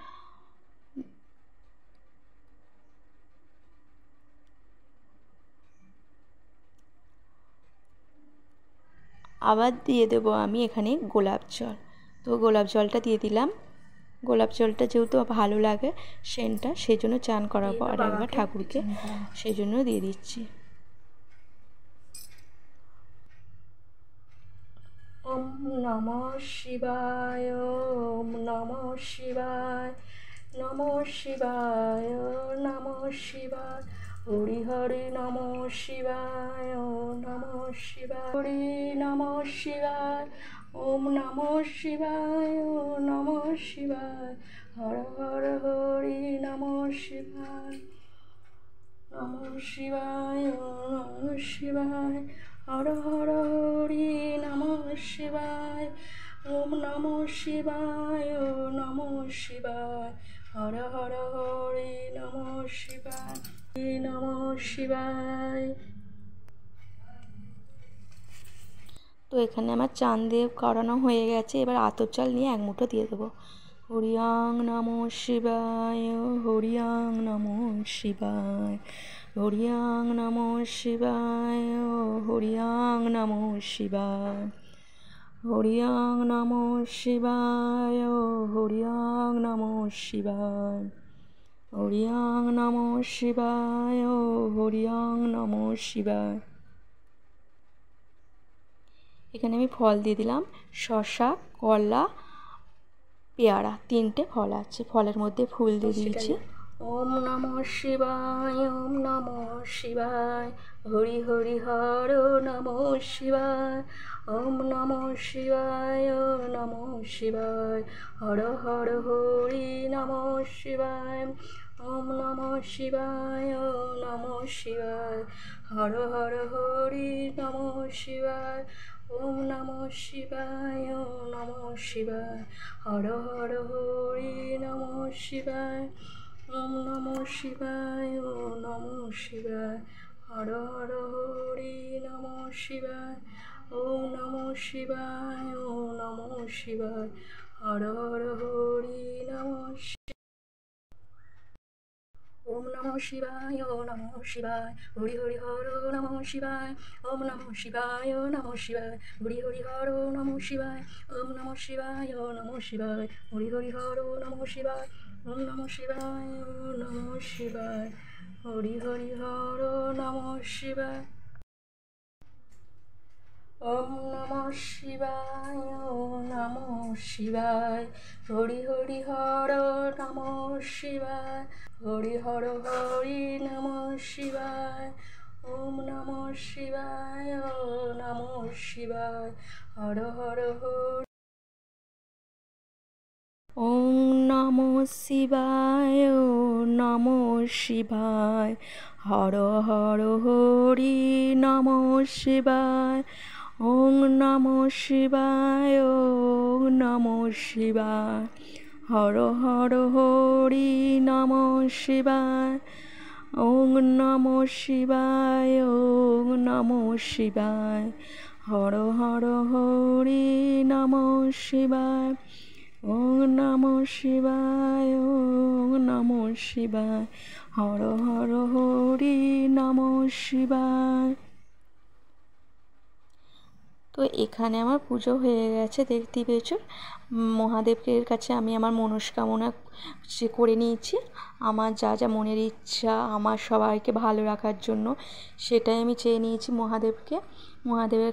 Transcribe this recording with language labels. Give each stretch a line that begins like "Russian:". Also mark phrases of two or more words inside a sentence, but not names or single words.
Bangla: আবার দিয়ে দেবো আমি এখানে গোলাপ জল। তো গোলাপ জলটা দিয়ে দিলাম। গোলাপ জলটা যেহেতু ভালো লাগে সেন্টটা, সেই জন্য চান করার পর একবার ঠাকুরকে সেই জন্য দিয়ে দিচ্ছি।
Sanskrit: ওম নমঃ শিবায়, ওম নমঃ শিবায়, নমঃ শিবায়, নমঃ শিবায়, হরি হরি নমঃ শিবায়, নমঃ শিবায়, হরি নমঃ শিবায়, ওম নমঃ শিবায়, নমঃ শিবায়, হর হর হরি নমঃ শিবায়, নমঃ শিবায়, নমঃ শিবায়, হর হর হরি নমঃ শিবায়, ওম নমঃ শিবায়, নমঃ শিবায়, হর হর হরি নমঃ শিবায়, নমঃ শিবায়।
Bangla: তো এখানে আমার চান দিয়ে করানো হয়ে গেছে। এবার আতর চাল নিয়ে 1 মুঠো দিয়ে দেবো।
Sanskrit: হরিয়াং নমঃ শিবায়, হরিয়াং নমঃ শিবায়, হরিয়াং নমঃ শিবায়, হরিয়াং নমঃ শিবায়, হরিয়াং নমঃ শিবায়, হরিয়াং নমঃ শিবায়, হরিয়াং নমঃ শিবায়, হরিয়াং নমঃ শিবায়।
Bangla: এখানে আমি ফল দিয়ে দিলাম, শসা, কলা, পেয়ারা, 3টে ফল আছে, ফলের মধ্যে ফুল দিয়ে দিয়েছি।
Sanskrit: ওম নমঃ শিবায়, ওম নমঃ শিবায়, হরি হরি হর নমঃ শিবায়, ওম নমঃ শিবায়, নমঃ শিবায়, হর হর হরি নমঃ শিবায়, ওম নমঃ শিবায়, নমঃ শিবায়, হর হর হরি নমঃ শিবায়, ওম নমঃ শিবায়, ওম নমঃ শিবায়, হর হর হরি নমঃ শিবায়, ওম নমঃ শিবায়, ওম নমঃ শিবায়, হর হর হরি নমঃ শিবায়, ওম নমঃ শিবায়, ওম নমঃ শিবায়, হর হর হরি নমঃ শিবায়। ওম নমঃ শিবায়, ওম নমঃ শিবায়, হরি হরি হর নমঃ শিবায়, ওম নমঃ শিবায়, ওম নমঃ শিবায়, হরি হরি হর নমঃ শিবায়, ওম নমঃ শিবায়, ওম নমঃ শিবায়, হরি হরি হর নমঃ শিবায়, ওম নমঃ শিবায়, ওম নমঃ শিবায়, হরি হরি হর নমঃ শিবায়। ওম নমঃ শিবায়, ওম নমঃ শিবায়, হরি হরি হর নমঃ শিবায়, হরি হর হরি নমঃ শিবায়, ওম নমঃ শিবায়, ওম নমঃ শিবায়, হর হর হরি। ওম নমঃ শিবায়, ওম নমঃ শিবায়, হর হর হরি নমঃ শিবায়, ওম নমঃ শিবায়, ওম নমঃ শিবায়, হর হর হরি নমঃ শিবায়, ওম নমঃ শিবায়, ওম নমঃ শিবায়, হর হর হরি নমঃ শিবায়, ওম নমঃ শিবায়, ওম নমঃ শিবায়, হর হর হরি নমঃ শিবায়।
Bangla: তো এখানে আমার পুজো হয়ে গেছে, দেখতেই পেয়েছো। মহাদেবের কাছে আমি আমার মনস্কামনা করে নিয়েছি। আমার যা যা মনের ইচ্ছা, আমার সবাইকে ভালো রাখার জন্য, সেটাই আমি চেয়ে নিয়েছি মহাদেবের।